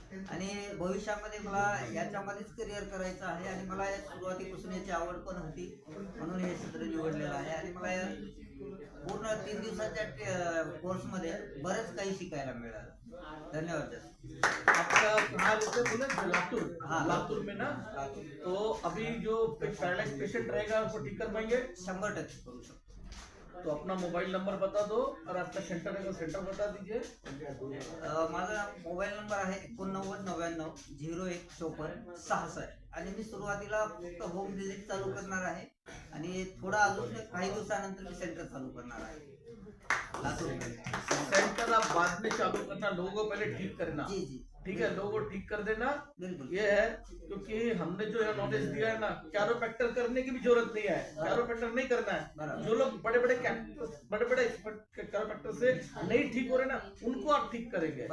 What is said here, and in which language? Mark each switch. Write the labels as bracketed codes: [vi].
[mr] आणि भविष्यामध्ये मला याच्यामध्येच करिअर करायचं आहे आणि मला सुरुवातीपासून याची आवड पण होती, म्हणून हे क्षेत्र निवडलेलं आहे. आणि मला पूर्ण 3 दिवसाच्या कोर्समध्ये बरंच काही शिकायला मिळालं. धन्यवाद सर. [hi] आपका कहाँ रहते हैं बोले? लातूर. हाँ, लातूर में ना. तो अभी जो पैरालाइज पेशेंट रहेगा उसको ठीक कर पाएंगे? [mr] 100% करू शकतो. [hi] तो अपना मोबाइल नंबर बता दो और आपका सेंटर है, सेंटर बता दीजिए. [mr] माझा मोबाईल नंबर आहे 8999 01 54 66 आणि मी सुरुवातीला फक्त होम विजिट चालू करणार आहे आणि थोडा अजून काही दिवसानंतर मी सेंटर चालू करणार आहे [hi] लातूर में. सेंटर आप बाद में चालू करना, लोगों को पहले ठीक करना. जी जी ठीक है, लोगों को ठीक कर देना. बिल्कुल. ये है क्योंकि हमने जो है नॉलेज दिया है ना, कैरोप्रैक्टर करने की भी जरूरत नहीं है. कैरोप्रैक्टर नहीं करना है. बराबर. जो लोग बड़े बड़े एक्सपर्ट कैरोप्रैक्टर से नहीं ठीक हो रहे ना, उनको आप ठीक करेंगे.